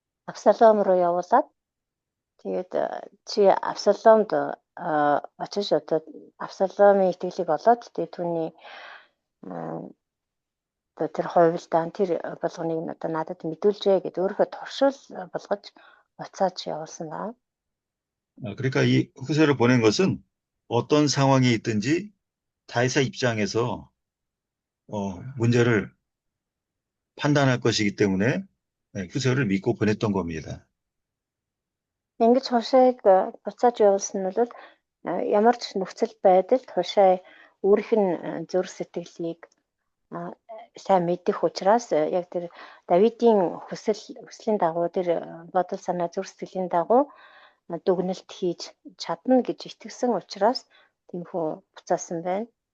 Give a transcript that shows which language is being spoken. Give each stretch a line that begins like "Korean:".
Mongolian: Абсалом руу явуулаад тэгээд чи Абсаломд очиж одоо Абсаломын итгэлийг олоод тэгээд түүний одоо тэр хувилдаан тэр болгоныг нь одоо надад мэдүүлжээ гэдээ өөрөө туршил болгож буцааж явуулсан байна.
Korean: 그러니까 이 후세를 보낸 것은 어떤 상황에 있든지 다윗의 입장에서 문제를 판단할 것이기 때문에 후세를 믿고 보냈던 겁니다.
Mongolian: Ингэж Хушайг буцааж явуулсан нь бол ямар ч нөхцөл байдалд Хушай өөрийнх нь зүрх сэтгэлийг сайн мэдэх учраас яг тэр Давидын хүслийн дагуу тэр бодол санаа зүрх сэтгэлийн дагуу дүгнэлт хийж чадна гэж итгэсэн учраас тиймхүү буцаасан байна.